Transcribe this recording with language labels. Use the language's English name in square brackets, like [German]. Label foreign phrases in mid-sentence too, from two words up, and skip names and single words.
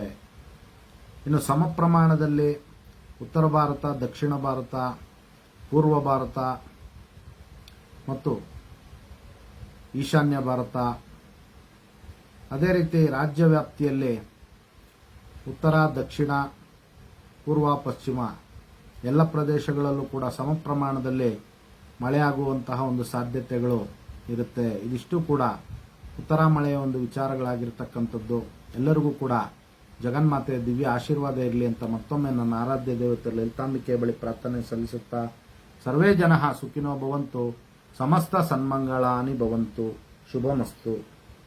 [Kannada] ಇನ್ನು ಸಮ ಪ್ರಮಾಣದಲ್ಲಿ ಉತ್ತರ ಭಾರತ, ದಕ್ಷಿಣ ಭಾರತ, ಪೂರ್ವ ಭಾರತ ಮತ್ತು ಈಶಾನ್ಯ ಭಾರತ, ಅದೇ ರೀತಿ ರಾಜ್ಯ ವ್ಯಾಪ್ತಿಯಲ್ಲಿ ಉತ್ತರ, ದಕ್ಷಿಣ, ಪೂರ್ವ, ಪಶ್ಚಿಮ ಎಲ್ಲ ಪ್ರದೇಶಗಳಲ್ಲೂ ಕೂಡ ಸಮ ಪ್ರಮಾಣದಲ್ಲಿ ಮಳೆಯಾಗುವಂತಹ ಒಂದು ಸಾಧ್ಯತೆಗಳು ಇರುತ್ತೆ. ಇದಿಷ್ಟು ಕೂಡ ಉತ್ತರ ಮಳೆಯ ಒಂದು ವಿಚಾರಗಳಾಗಿರ್ತಕ್ಕಂಥದ್ದು. ಎಲ್ಲರಿಗೂ ಕೂಡ ಜಗನ್ಮಾತೆಯ ದಿವ್ಯ ಆಶೀರ್ವಾದ ಇರಲಿ ಅಂತ ಮತ್ತೊಮ್ಮೆ ನನ್ನ ಆರಾಧ್ಯ ದೇವತೆ ಲಲಿತಾಂಬಿಕೆ ಬಳಿ ಪ್ರಾರ್ಥನೆ ಸಲ್ಲಿಸುತ್ತಾ, [Sanskrit] ಸರ್ವೇ ಜನಃ ಸುಖಿನೋ ಭವಂತು, ಸಮಸ್ತ ಸನ್ಮಂಗಳಾನಿ ಭವಂತು, ಶುಭಮಸ್ತು.